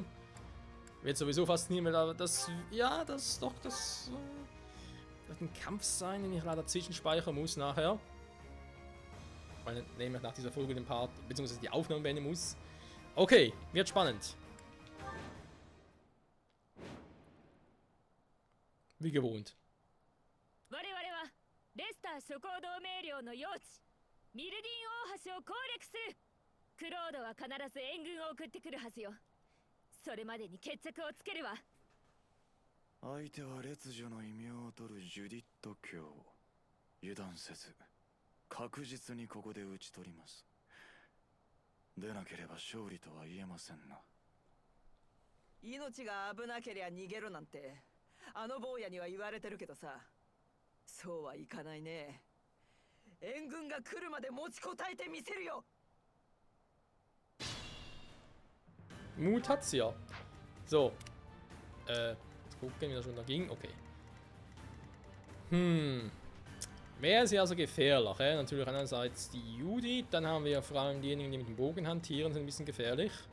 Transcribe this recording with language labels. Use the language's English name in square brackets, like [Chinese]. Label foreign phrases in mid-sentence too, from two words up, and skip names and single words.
[German] Wird sowieso faszinieren, weil das, ja, das doch, das wird ein Kampf sein, den ich leider zwischenspeichern muss nachher. Weil ich nämlich nach dieser Folge den Part, beziehungsweise die Aufnahme beenden muss. Okay, wird spannend. Wie gewohnt. [Japanese] 我々はレスター諸行同盟領の用地ミルディン大橋を攻略する。クロードは必ず援軍を送ってくるはずよ。それまでに決着をつけるわ。相手は烈女の異名を取るジュディット卿。油断せず確実にここで討ち取ります。でなければ勝利とは言えませんな。命が危なけりゃ逃げろなんてあの坊やには言われてるけどさ、そうはいかないね。援軍が来るまで持ちこたえてみせるよ。 [German] Mut hat's ja. So. Jetzt gucken, wie das schon da ging. Okay. Wer ist ja also gefährlich? Natürlich einerseits die Judith, dann haben wir vor allem diejenigen, die mit dem Bogen hantieren, sind ein bisschen gefährlich.